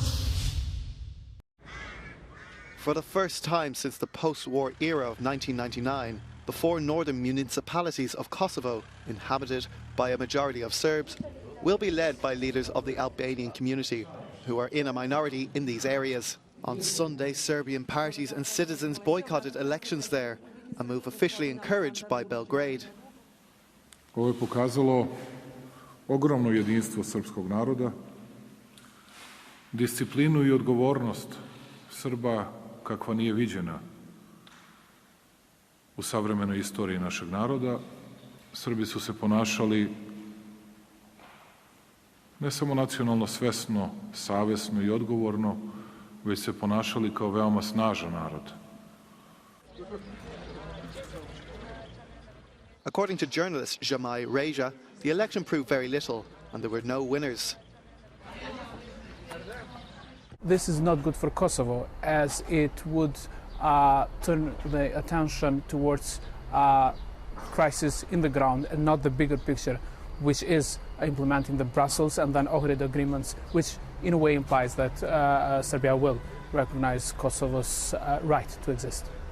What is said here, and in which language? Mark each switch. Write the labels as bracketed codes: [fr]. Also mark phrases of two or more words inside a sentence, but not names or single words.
[en] For the first time since the post-war era of 1999, the 4 northern municipalities of Kosovo, inhabited by a majority of Serbs, will be led by leaders of the Albanian community, who are in a minority in these areas. On Sunday, Serbian parties and citizens boycotted elections there, a move officially encouraged by Belgrade. [sr] Ovo je pokazalo ogromno jedinstvo srpskog naroda, disciplinu I odgovornost Srba kakva nije viđena u savremenoj istoriji našeg naroda. Srbi su se ponašali ne samo nacionalno svesno, savjesno I odgovorno, već se ponašali kao veoma snažan narod. [en] According to journalist Jamai Reja, the election proved very little and there were no winners. This is not good for Kosovo, as it would turn the attention towards crisis in the ground and not the bigger picture, which is implementing the Brussels and then Ohrid agreements, which in a way implies that Serbia will recognize Kosovo's right to exist.